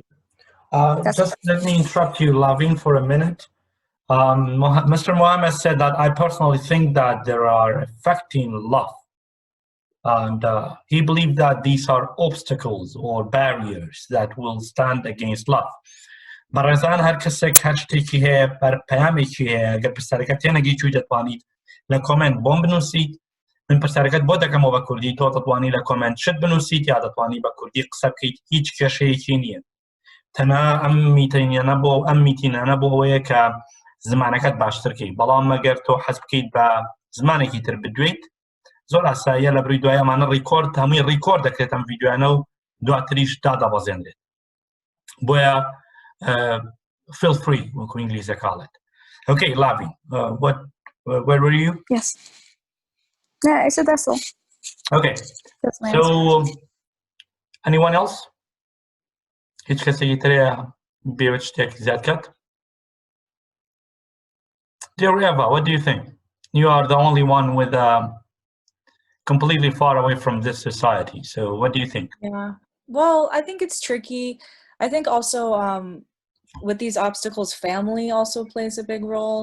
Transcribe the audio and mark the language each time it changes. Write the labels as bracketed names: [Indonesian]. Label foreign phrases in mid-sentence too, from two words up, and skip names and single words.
[English] Just let me interrupt you, Lavin, for a minute. Mr. Mohammed said that I personally think that there are affecting love. And he believed that these are obstacles or barriers that will stand against love. [Central Kurdish] بەڕێزان هەر کەسێک هەر شتێکی هەیە پەیامێکی هەیە ئەگەر پرسیارەکەت تێنەگەی چووی دەتوانیت لە کۆمنت بۆم بنووسیت من پرسیارەکەت بۆ دەکەمەوە بە کوردی تۆ دەتوانی لە کۆمنت شت بنووسیت یا دەتوانی بە کوردی قسە بکەیت هیچ کێشەیەکی نییە تەنها ئەم میتینانە بۆ ئەوەیە کە زمانەکەت باشترکەی بەڵام مەگەر تۆ حەز بکەیت بە زمانێکی تر بدوێیت زۆر ئاساییە لە بڕی دوای ئەمانە ڕیکۆرد هەمووی ڕیکۆرد دەکرێت ئەم ڤیدیۆیانە و دواتریش دادەبەزێنرێت بۆیە [English] feel free [Central Kurdish] وەکو ئینگلیزە کاڵێت. [English] Okay, Lavi, where were you? Yes. Yeah, I said that's all. Okay. That's my So, answer. anyone else? [Central Kurdish] هیچ کەسێکی ترەیە بێوێت شتێکی زیاد کات؟ [English] Dear Eva, what do you think? You are the only one with completely far away from this society. So what do you think? Yeah. Well, I think it's tricky. I think also with these obstacles, family also plays a big role.